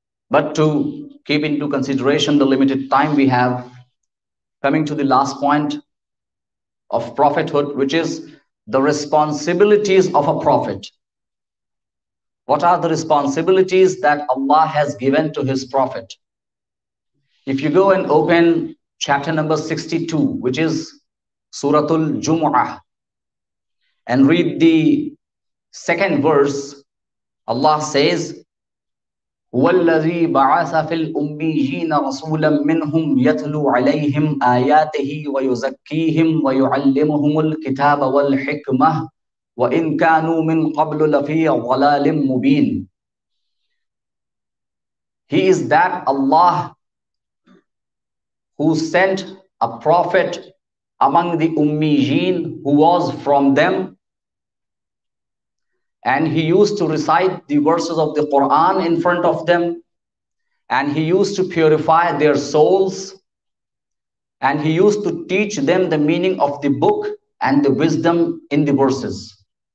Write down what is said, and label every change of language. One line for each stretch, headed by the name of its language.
English: But to keep into consideration the limited time we have, coming to the last point of prophethood, which is the responsibilities of a prophet. What are the responsibilities that Allah has given to his prophet? If you go and open chapter number 62, which is Suratul Jumu'ah, and read the second verse, Allah says,
Arabic: وَالَّذِي بَعَثَ فِي الْأُمِّيِّينَ رَسُولًا مِّنْهُمْ يَتْلُو عَلَيْهِمْ آيَاتِهِ وَيُزَكِّيهِمْ وَيُعَلِّمُهُمُ الْكِتَابَ وَالْحِكْمَةَ وَإِنْ كَانُوا مِنْ قَبْلُ لَفِي ضَلَالٍ مُبِينٍ.
English: He is that Allah who sent a prophet among the Ummiyyin who was from them, and he used to recite the verses of the Quran in front of them, and he used to purify their souls, and he used to teach them the meaning of the book and the wisdom in the verses.